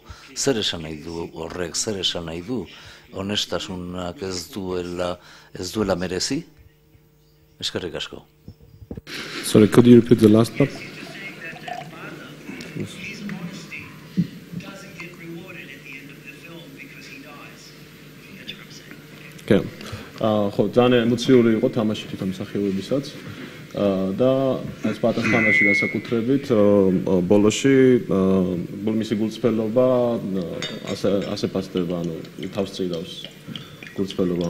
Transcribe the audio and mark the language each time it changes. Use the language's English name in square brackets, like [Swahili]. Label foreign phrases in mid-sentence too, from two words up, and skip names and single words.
[Basque] Zer esan nahi du horrek, zer esan nahi du honestasunak ez duela merezi? Eskerrik asko. [English] Sorry, could you repeat the last part? Okay. [Georgian] ხო, ძალიან ემოციური იყო თამაში თვითონ მსახიობებისაც და ეს პატასხანაში განსაკუთრებით ბოლოში მისი გულწრფელობა ასე პასდება, ანუ თავს წიდავს გულწრფელობა.